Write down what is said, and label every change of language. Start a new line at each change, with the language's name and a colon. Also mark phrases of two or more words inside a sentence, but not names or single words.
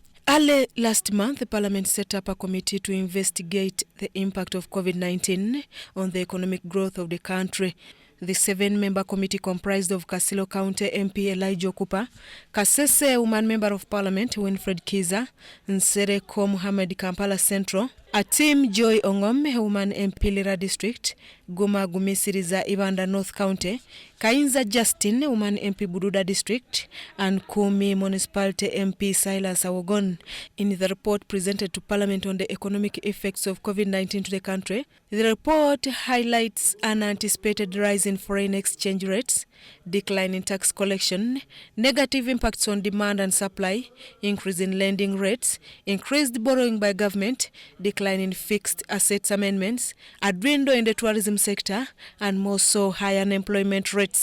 English: Early last month, the Parliament set up a committee to investigate the impact of COVID-19 on the economic growth of the country. The 7-member committee comprised of Kasilo County MP Elijah Okupa, Kasese Woman Member of Parliament Winfred Kiza, Nsereko Muhammad Kampala Central, Atim Joy Ongom, Woman MP Lira District, Guma Gumisiriza Uganda North County, Kainza Justin, Woman MP Bududa District, and Kumi Municipality MP Silas Awogon. In the report presented to Parliament on the economic effects of COVID-19 to the country, the report highlights an anticipated rise in foreign exchange rates, decline in tax collection, negative impacts on demand and supply, increase in lending rates, increased borrowing by government, decline in fixed assets amendments, a dwindle in the tourism sector, and more so high unemployment rates.